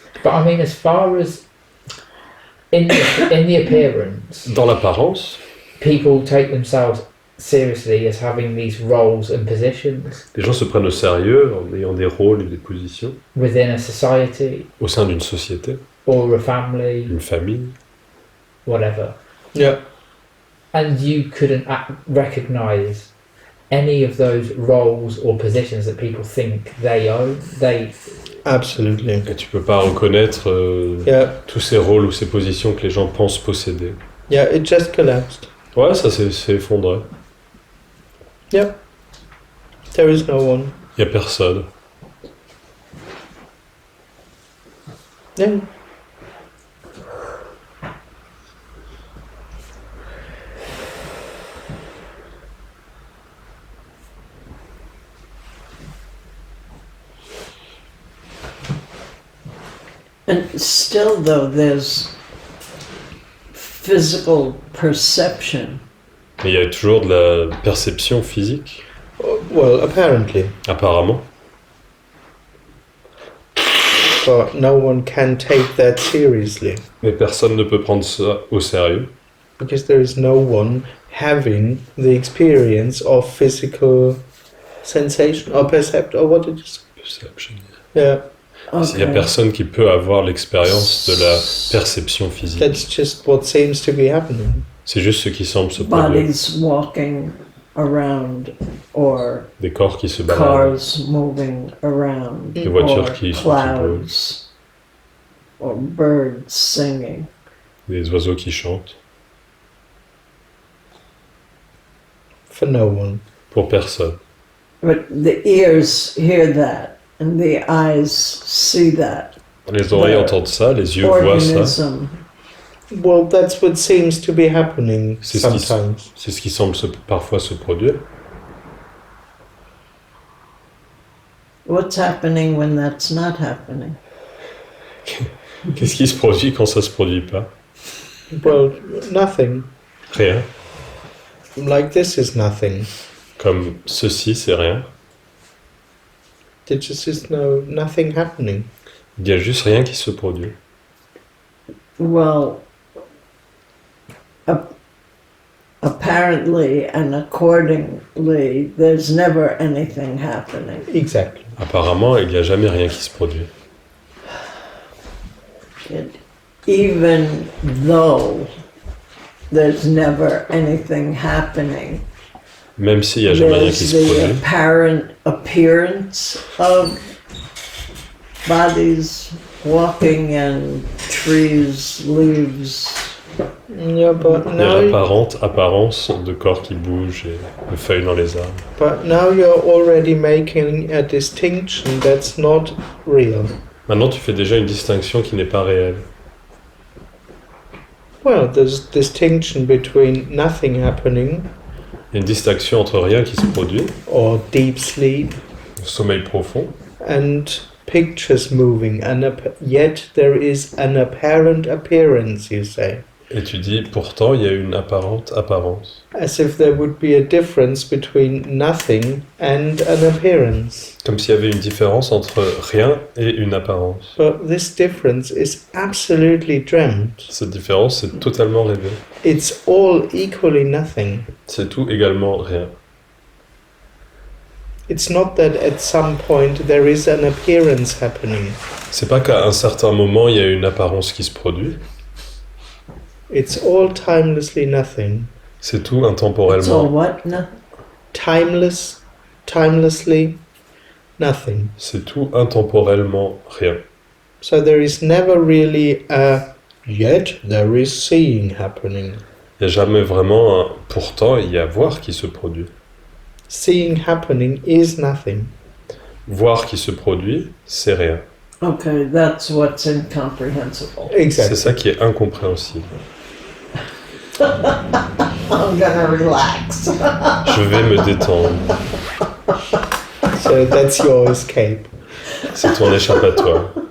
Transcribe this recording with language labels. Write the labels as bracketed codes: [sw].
[en] But I mean, as far as in the appearance, [fr] Dans l'apparence, [en] people take themselves seriously as having these roles and positions [fr] les gens se prennent au sérieux en ayant des rôles et des positions [en] within a society [fr] au sein d'une société, [en] or a family, [fr] d'une famille. [en] whatever, Yeah. and you couldn't recognise any of those roles or positions that people think they own. Absolutely. [fr] Et tu peux pas reconnaître [en] Yeah. [fr] tous ces rôles ou ces positions que les gens pensent posséder. [en] Yeah, it just collapsed. [fr] Ouais, ça s'est effondré. [en] There is no one. [fr] Il y a personne. [en] Yeah. And still, though, there's physical perception. [fr] Mais il y a toujours de la perception physique, [en] Well, apparently. [fr] apparemment. [en] But no one can take that seriously. [fr] Mais personne ne peut prendre ça au sérieux. [en] Because there is no one having the experience of physical sensation or percept or what it is. [fr] Perception. [en] Yeah, [fr] Il n'y a personne qui peut avoir l'expérience de la perception physique. [en] that's just what seems to be happening. [fr] C'est juste ce qui semble se produire. [en] Bodies walking around, or [fr] Des corps qui se baladent, [en] cars moving around, [fr] des voitures [en] or [fr] qui bougent, [en] clouds, or birds singing. [fr] des oiseaux qui chantent. [en] For no one. [fr] Pour personne. [en] But the ears hear that, and the eyes see that. [fr] Les oreilles [en] The [fr] entendent ça, les yeux voient ça. [en] Organism. Well, that's what seems to be happening [fr] C'est ce qui- [en] sometimes. [fr] C'est ce qui semble parfois se produire. [en] What's happening when that's not happening? [fr] Qu'est-ce qui se produit quand ça se produit pas? [en] Well, nothing. [fr] Rien. [en] Like this is nothing. [fr] Comme ceci, c'est rien. [en] There just is nothing happening. [fr] Il y a juste rien qui se produit. [en] Well, apparently and accordingly, there's never anything happening. Exactly. [fr] Apparemment, il n'y a jamais rien qui se produit. [en] Even though there's never anything happening, [fr] Même s'il n'y a jamais rien qui [en] there's [fr] se [en] the [fr] produit. [en] apparent appearance of bodies walking and trees, leaves. Yeah, but [fr] Il y a [en] now, [fr] l'apparente apparence de corps qui bougent et de feuilles dans les arbres. [en] but now you're already making a distinction that's not real. [fr] Maintenant, tu fais déjà une distinction qui n'est pas réelle. [en] Well, there's distinction between nothing happening [fr] Il y a une distinction entre rien qui se produit, [en] or deep sleep [fr] sommeil profond, [en] and pictures moving, and yet there is an apparent appearance, you say. [fr] et tu dis pourtant il y a une apparente apparence. [en] As if there would be a difference between nothing and an appearance. [fr] Comme s'il y avait une différence entre rien et une apparence. [en] But this difference is absolutely dreamt. [fr] Cette différence est totalement rêvée. [en] It's all equally nothing. [fr] C'est tout également rien. [en] It's not that at some point there is an appearance happening. [fr] C'est pas qu'à un certain moment il y a une apparence qui se produit. [en] It's all timelessly nothing. [fr] C'est tout [en] So [fr] intemporellement. [en] what? No. Timelessly nothing. [fr] C'est tout intemporellement rien. [en] So there is never really a yet there is seeing happening. [fr] Il n'y a jamais vraiment un pourtant il y a voir qui se produit. [en] Seeing happening is nothing. [fr] Voir qui se produit, c'est rien. [en] Okay, that's what's incomprehensible. [fr] C'est [en] Exactly. [fr] ça qui est incompréhensible. [en] I'm gonna relax. [fr] Je vais me détendre. [en] So that's your escape. [fr] C'est ton échappatoire.